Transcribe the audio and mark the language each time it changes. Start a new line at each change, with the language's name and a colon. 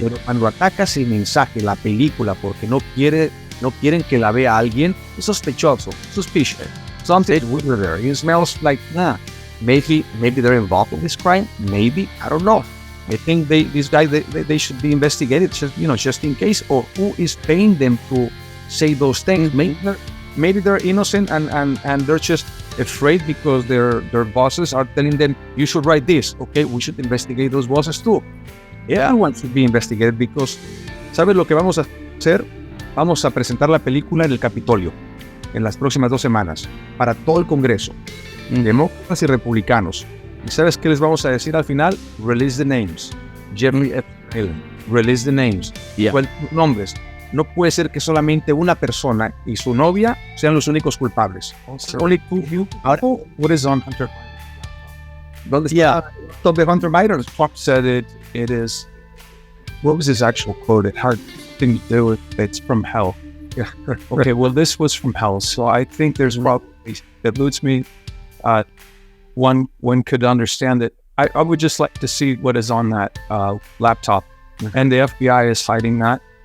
Spanish: Pero cuando atacas el mensaje, la película, porque no quieren que la vea alguien, es sospechoso, suspicious.
English: Something's weird there. It smells like, maybe they're involved in this crime. Maybe, I don't know. I think these guys they should be investigated, just in case. Or who is paying them to say those things? Maybe they're innocent and they're just afraid because their bosses are telling them, you should write this. Okay, we should investigate those bosses too. Everyone should be investigated because,
Spanish: ¿sabes lo que vamos a hacer? Vamos a presentar la película en el Capitolio en las próximas 2 semanas para todo el Congreso, demócratas y republicanos. ¿Y sabes qué les vamos a decir al final?
English: Release the names. Jeffrey Epstein. Release the names. Nombres.
Spanish: No puede ser que solamente una persona y su novia sean los únicos culpables.
English: Only 2 people. What is on Hunter?
Spanish: ¿Dónde está top de Hunter Biden?
English: Trump said it is. What was his actual quote? It had thing to do with it's from hell. Yeah. Okay, well, this was from hell, so I think there's probably that leads me. One could understand that. I would just like to see what is on that laptop, and the FBI is hiding that.